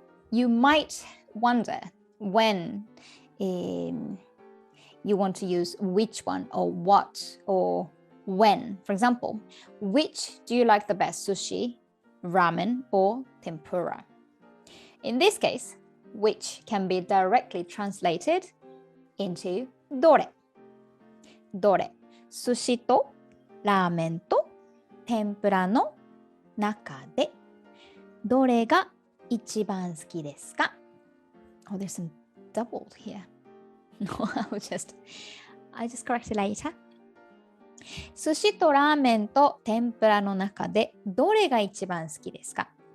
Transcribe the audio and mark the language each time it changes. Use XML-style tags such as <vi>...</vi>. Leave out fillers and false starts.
<en>You might wonder when you want to use which one or what or when. For example, which do you like the best, sushi, ramen, or tempura? In this case, which can be directly translated into どれ</en> <ja>どれ？寿司とラーメンと天ぷらの中でどれが一番好きですか？</ja> <en>Oh, there's some doubled here. No, I just corrected later.</en> <ja>寿司とラーメンと天ぷらの中でどれが一番好きですか？</ja>